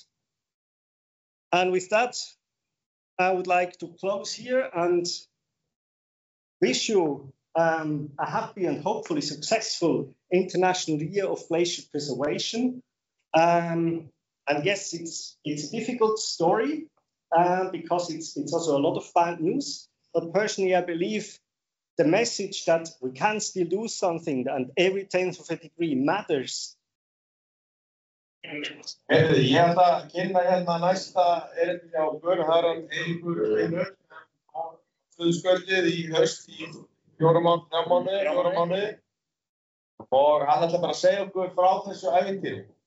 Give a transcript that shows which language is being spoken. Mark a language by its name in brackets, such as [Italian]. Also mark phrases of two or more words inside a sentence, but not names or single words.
[English] And with that, I would like to close here and wish you a happy and hopefully successful International Year of Glacier Preservation. And yes, it's a difficult story because it's also a lot of bad news. But personally, I believe the message that we can still do something and every 1/10 of a degree matters. [Icelandic] Ég held að kynna hérna næsta erindi á okkur, Harald Eiríkur Steinur, Suðurskautið í haust í 4 mánuði. Og hann ætlar bara að segja okkur frá þessu ævintýri.